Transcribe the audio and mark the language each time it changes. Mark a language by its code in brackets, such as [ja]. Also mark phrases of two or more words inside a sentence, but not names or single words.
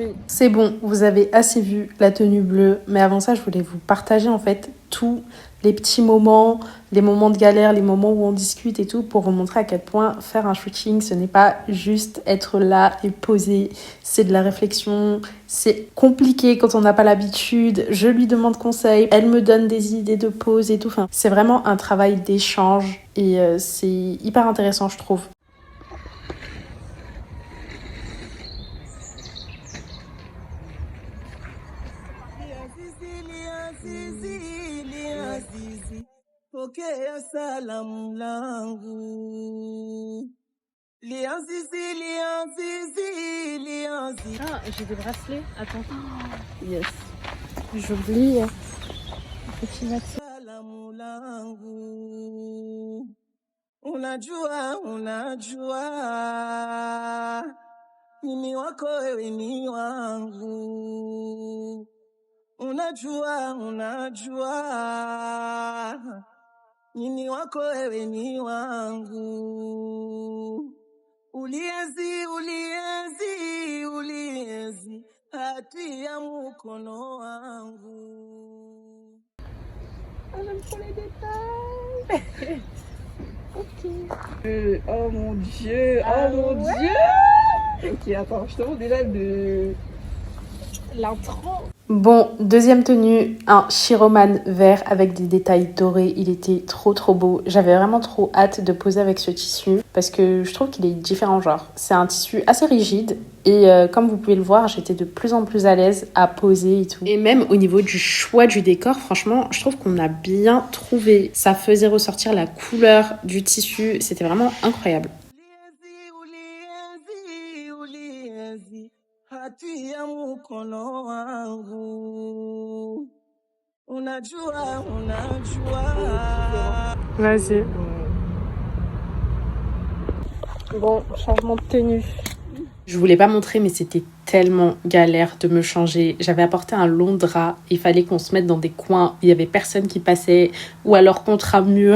[fr] C'est bon, vous avez assez vu la tenue bleue, mais avant ça, je voulais vous partager en fait tous les petits moments, les moments de galère, les moments où on discute et tout, pour vous montrer à quel point faire un shooting, ce n'est pas juste être là et poser, c'est de la réflexion, c'est compliqué quand on n'a pas l'habitude, je lui demande conseil, elle me donne des idées de pose et tout, enfin, c'est vraiment un travail d'échange et c'est hyper intéressant je trouve. [sw] Pokea salamu langu. Lianzizi. [fr] Ah, j'ai des bracelets, attends. Yes. J'oublie. Petit vaccin. [sw] Salamu langu. Unajua. Mimi wako wewe ni wangu. Unajua. Mimi wako wewe ni wangu. Ulienzi hati ya mkono wangu. [fr] Ah, j'aime trop les détails. Oh mon dieu, oh mon dieu. Ok, attends, je te montre déjà l'intro. Bon, deuxième tenue, un chiroman vert avec des détails dorés. Il était trop beau. J'avais vraiment trop hâte de poser avec ce tissu parce que je trouve qu'il est différent genre. C'est un tissu assez rigide et comme vous pouvez le voir, j'étais de plus en plus à l'aise à poser et tout. Et même au niveau du choix du décor, franchement, je trouve qu'on a bien trouvé. Ça faisait ressortir la couleur du tissu. C'était vraiment incroyable. [sw] Ulienzi hati ya mkono wangu, unajua. [fr] Vas-y. Bon, changement de tenue. Je voulais pas montrer, mais c'était tellement galère de me changer. J'avais apporté un long drap. Il fallait qu'on se mette dans des coins où il y avait personne qui passait ou alors contre un mur.